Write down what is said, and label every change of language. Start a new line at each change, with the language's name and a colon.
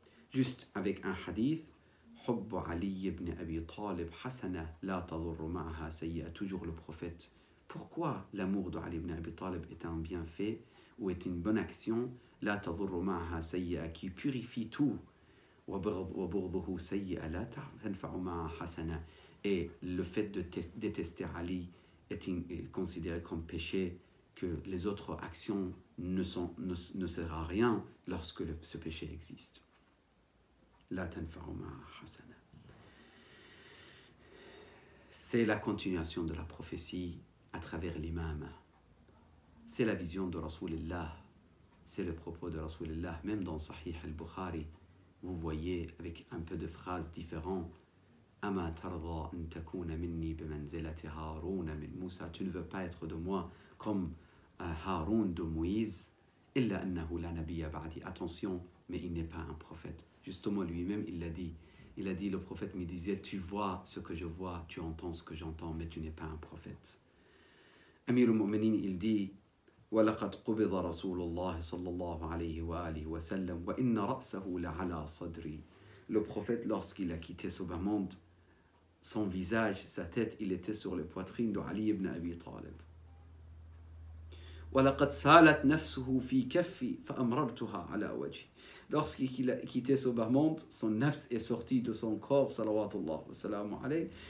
French: Juste avec un hadith.
Arabic: حب علي بن أبي طالب حسنة لا تضر معها سيئة.
French: Toujours le prophète. Pourquoi l'amour de Ali ibn Abi Talib est un bienfait ou est une bonne action,
Arabic: la tadurru ma'aha sayyi'a,
French: qui purifie tout.
Arabic: وبغضه سيئة لا تنفع معها حسنة.
French: Et le fait de détester Ali est considéré comme péché, que les autres actions ne servent à rien lorsque ce péché existe.
Arabic: لا تنفع معها حسنة.
French: C'est la continuation de la prophétie à travers l'imam. C'est la vision de Rasulullah. C'est le propos de Rasulullah. Même dans Sahih al-Bukhari, vous voyez avec un peu de phrases différentes.
Arabic: Ama tarda an takuna minni bimanzilati Haroun min Moussa.
French: Tu ne veux pas être de moi comme Haroun de Moïse.
Arabic: Illa annahu la nabiyya ba'di.
French: Attention, mais il n'est pas un prophète. Justement, lui-même, il l'a dit. Il a dit, le prophète me disait, tu vois ce que je vois, tu entends ce que j'entends, mais tu n'es pas un prophète. Amir al-Mu'minin, il dit,
Arabic: وَلَقَدْ قُبِضَ رَسُولُ اللَّهِ صَلَّى اللَّهُ عَلَيْهِ وَآلِهِ وَسَلَّمَ وَإِنَّ رَأْسَهُ لَعَلَى صَدْرِي.
French: Le prophète, lorsqu'il a quitté ce bas-monde, son visage, sa tête, il était sur les poitrines de Ali ibn Abi Talib.
Arabic: وَلَقَدْ سَالَتْ نَفْسُهُ فِي كَفِّي فَأَمْرَرْتُهَا عَلَى وَجْهِ.
French: Lorsqu'il a quitté ce bas-monde, son nafs est sorti de son corps,
Arabic: salawatullah wa salamu alayhi.